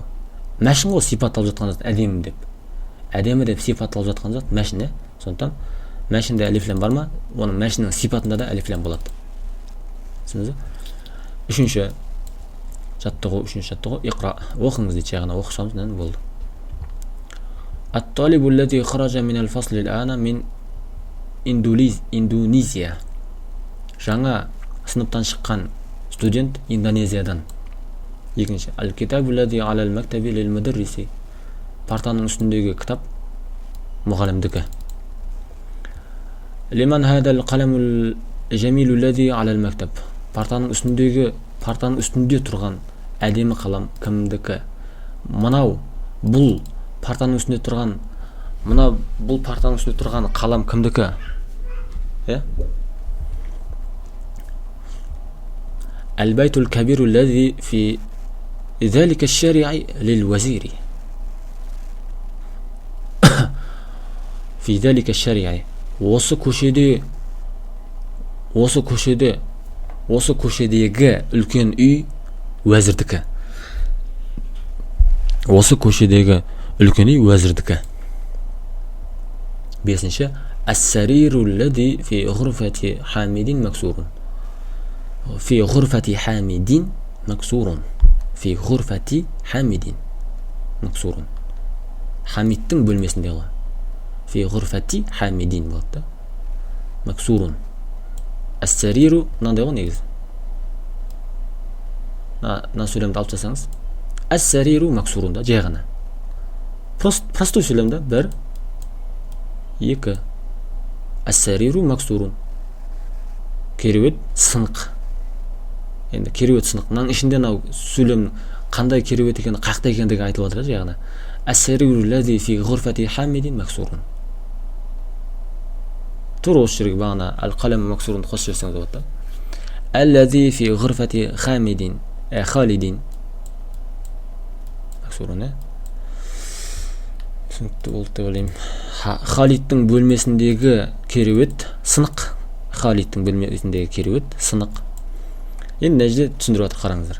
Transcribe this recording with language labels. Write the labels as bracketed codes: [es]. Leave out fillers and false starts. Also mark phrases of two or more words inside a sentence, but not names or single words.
[kk] Мәшін ғой сипатталып жатқан зат әдемі деп. Әдемі деп сипатталып жатқан зат мәшін, сондықтан мәшінде әлиф лам бар ма? Оның мәшінің сипатында да әлиф лам болады. Түсіндіңіз бе? 3-ші жаттығу, иқра. Оқыңыз дейді, жай ғана оқысаңыз нән болды. [ar] الطالب الذي خرج من الفصل الآن من إندونيسيا. [kk] Жаңа сыныптан шыққан студент Индонезиядан. 2-ші. [ar] الكتاب الذي على المكتب للمدرس. [kk] Партаның үстіндегі кітап мұғалімдікі. [ar] لمن هذا القلم الجميل الذي على المكتب. [kk] Партаның үстінде тұрған әдемі қалам кімдікі? Бұл партаның үстінде тұрған қалам кімдікі? [ar] البيت الكبير الذي في ذلك الشارع للوزير. في ذلك الشارع. [kk] Осы көшедегі үлкен үй уәзірдікі. Осы көшедегі үлкен үй уәзірдікі. [ar] 5-ші. السرير الذي في غرفة حامد مكسور. في غرفة حامد مكسور. في غرفة حامد مكسور. [kk] Хамидтің бөлмесінде ғой. [ar] في غرفة حامد [kk] болды. [ar] Максурун. [kk] Ас-сариру мынандай ғой негізі. Мына сөйлемді алып жасаңыз. [ar] السرير مكسور [kk] да жай ғана. Простой сөйлемді 1 2. [ar] السرير مكسور. [kk] Кереует сынық. Енді кереует сынық. Мынаның ішінде сөйлем қандай кереует екені, қақта екендігі айтылып жатыр жай ғана. [ar] السرير الذي في غرفة حامد مكسور. [kk] Тура осы жерге бағана [ar] القلم مكسور [kk] қосып жіберсеңіз болады. [ar] الذي في غرفة حامد خالد مكسور. [kk] Түсінікті болды деп ойлаймын. Халидтің бөлмесіндегі кереует сынық. Халидтің бөлмесіндегі кереует сынық. Енді мына жерде түсіндіріп жатыр, қараңыздар.